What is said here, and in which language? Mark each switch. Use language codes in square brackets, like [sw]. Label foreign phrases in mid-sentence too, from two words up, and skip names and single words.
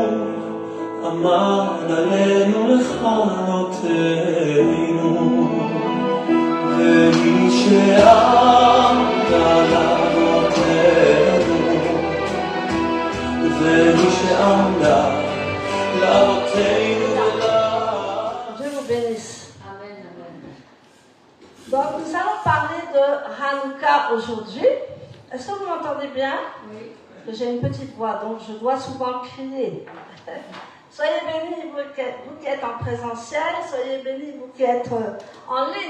[he] עמד עלינו לכלותנו, והיא שעמדה לאבותינו, והיא שעמדה לאבותינו. [fr] Donc nous allons parler de Hanouka aujourd'hui. Est-ce que vous m'entendez bien? Oui. Parce que j'ai une petite voix, donc je dois souvent crier. Soyez bénis, vous qui êtes en présentiel. Soyez bénis, vous qui êtes en ligne.